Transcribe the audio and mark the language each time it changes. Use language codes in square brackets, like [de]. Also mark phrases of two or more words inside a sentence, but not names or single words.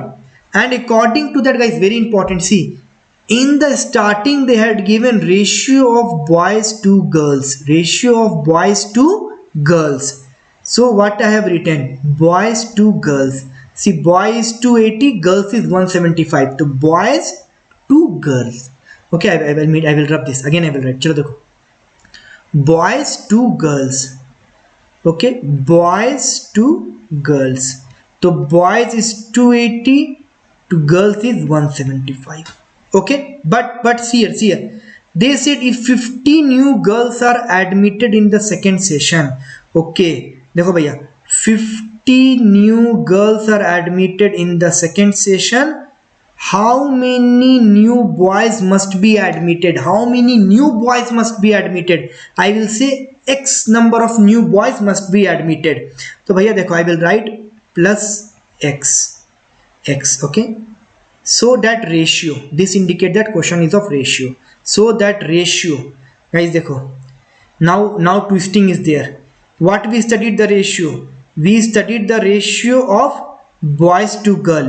[en] And according to that, guys, very important, see, in the starting they had given ratio of boys to girls. Ratio of boys to girls. So what I have written? Boys to girls. See, boy is 280, girls is 175. So boys to girls. Okay, I will rub this again. I will write. [hi] चलो देखो. [en] Boys to girls. Okay, boys to girls. So boys is 280 to girls is 175. Okay, but see here. They said if 50 new girls are admitted in the second session. Okay. [hi] देखो भैया [en] 50 new girls are admitted in the second session. How many new boys must be admitted? How many new boys must be admitted? I will say x number of new boys must be admitted. [hi] तो भैया देखो [en] I will write plus x. Okay, so that ratio, this indicate that question is of ratio. So that ratio, guys देखो, now twisting is there. What we studied the ratio? We studied the ratio of boys to girl.